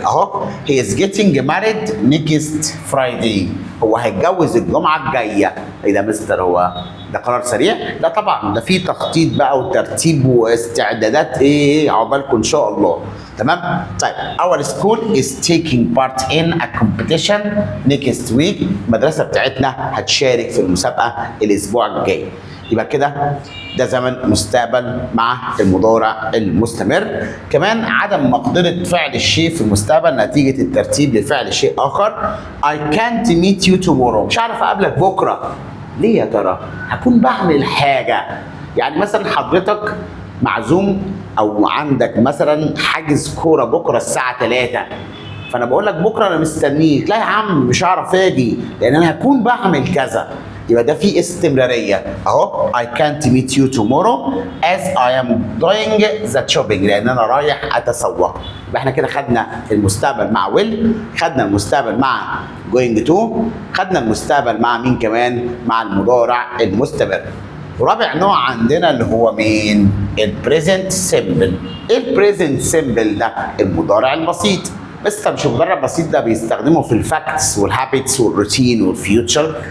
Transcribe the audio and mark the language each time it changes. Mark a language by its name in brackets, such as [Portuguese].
[English] اهو he is getting married next Friday، [Arabic] هو هيتجوز الجمعه الجايه. ايه ده مستر، هو ده قرار سريع؟ لا طبعا، ده في تخطيط بقى وترتيب واستعدادات ايه عقبالكم ان شاء الله. تمام؟ طيب [English] our school is taking part in a competition next week، [Arabic] المدرسه بتاعتنا هتشارك في المسابقه الاسبوع الجاي. يبقى كده ده زمن مستقبل مع المضارع المستمر. كمان عدم مقدره فعل الشيء في المستقبل نتيجه الترتيب لفعل شيء اخر. [English] I can't meet you tomorrow، [Arabic] مش هعرف اقابلك بكره. ليه يا ترى؟ هكون بعمل حاجه. يعني مثلا حضرتك معزوم او عندك مثلا حجز كوره بكره الساعه 3، فانا بقول لك بكره انا مستنيك. لا يا عم مش هعرف اجي لان انا هكون بعمل كذا. يبقى ده في استمراريه. [English] اهو I can't meet you tomorrow as I am doing the shopping، [Arabic] لان انا رايح اتسوق. يبقى احنا كده خدنا المستقبل مع will، خدنا المستقبل مع going to، خدنا المستقبل مع مين كمان؟ مع المضارع المستمر. ورابع نوع عندنا اللي هو مين؟ البريزنت سيمبل. ايه البريزنت سيمبل ده؟ المضارع البسيط. بس مش المضارع البسيط ده بيستخدمه في الفاكتس والهابيتس والروتين والفيوتشر.